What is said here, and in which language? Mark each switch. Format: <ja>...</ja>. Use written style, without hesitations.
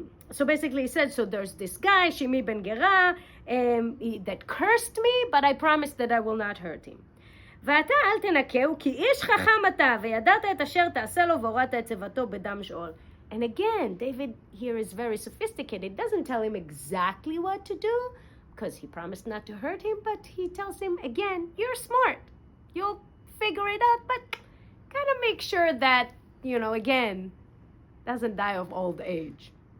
<en>So basically he said, so there's this guy, Shimi ben Gera, that cursed me, but I promised that I will not hurt him.</en> <he>ואתה אל תנקהו, כי איש חכם אתה, וידעת את אשר תעשה לו, והורדת את צוותו בדם שאול.</he> <en>And again, David here is very sophisticated. It doesn't tell him exactly what to do, because he promised not to hurt him, but he tells him, again, you're smart. You'll figure it out, but kind of make sure that, again, doesn't die of old age.</en>